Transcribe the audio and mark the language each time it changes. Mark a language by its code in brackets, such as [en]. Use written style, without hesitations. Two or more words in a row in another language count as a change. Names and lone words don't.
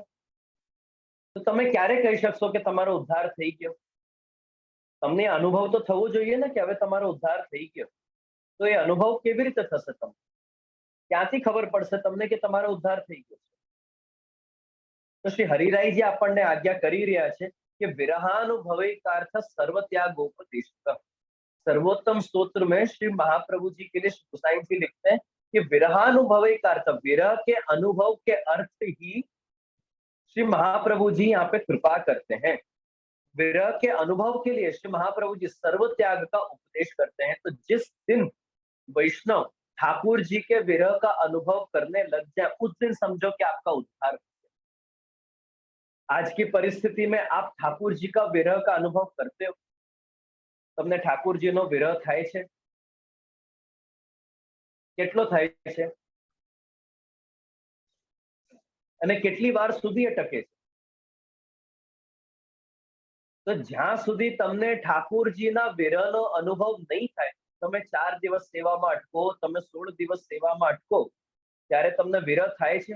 [gu] તો તમે ક્યારે કહી શકશો કે તમારો ઉદ્ધાર થઈ ગયો? તમને અનુભવ તો થવો જોઈએ ને કે હવે તમારો ઉદ્ધાર થઈ ગયો। તો એ અનુભવ કેવી રીતે થશે? તમને ક્યાંથી ખબર પડશે તમને કે તમારો ઉદ્ધાર થઈ ગયો છે? તો શ્રી હરિરાયજી આપણને આજ્ઞા કરી રહ્યા છે કે [sa] विरहानुभवैकार्थ सर्वत्यागोपदेश। [hi] सर्वोत्तम स्तोत्र में श्री महाप्रभु जी के लिए गोसाई जी लिखते हैं कि विरहानुभवैकार्थ, विरह के अनुभव के अर्थ ही श्री महाप्रभु जी यहाँ पे कृपा करते हैं। विरह के अनुभव के लिए श्री महाप्रभु जी सर्व त्याग का उपदेश करते हैं। तो जिस दिन वैष्णव ठाकुर जी के विरह का अनुभव करने लग जाए, उस दिन समझो कि आपका उद्धार हो गया। आज की परिस्थिति में आप ठाकुर जी का विरह का अनुभव करते हो? [gu] તમને ઠાકુર જીનો વિરહ થાય છે? કેટલો થાય છે અને કેટલી વાર સુધી એ ટકે છે? તો જ્યાં સુધી તમને ઠાકુરજીના વિરહનો અનુભવ નહીં થાય, તમે 4 દિવસ સેવામાં અટકો, તમે 16 દિવસ સેવામાં અટકો, ત્યારે તમને વિરહ થાય છે?